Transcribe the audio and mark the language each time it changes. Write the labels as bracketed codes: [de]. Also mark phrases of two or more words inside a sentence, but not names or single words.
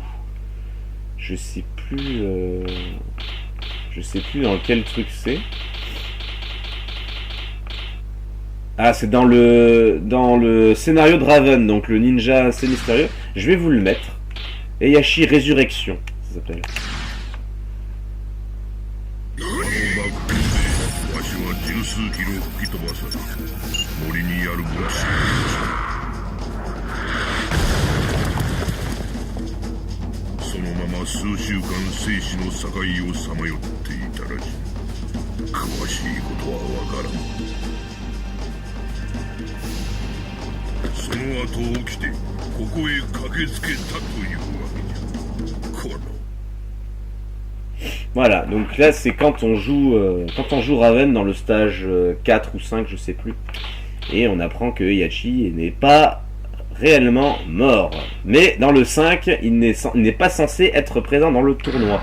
[fr] Je sais plus dans quel truc c'est. Ah, c'est dans le scénario de Raven, donc le ninja assez mystérieux. Je vais vous le mettre. Heihachi Résurrection, ça s'appelle. [ja] 数週間生死の境をさまよっていたらしい。詳しいことはわからん。その後起きてここへ駆けつけたというわけじゃ。この [fr] Voilà, donc là c'est quand on joue Raven dans le stage 4 ou 5, je sais plus. Et on apprend que Heihachi n'est pas réellement mort. Mais dans le 5, il n'est pas censé être présent dans le tournoi.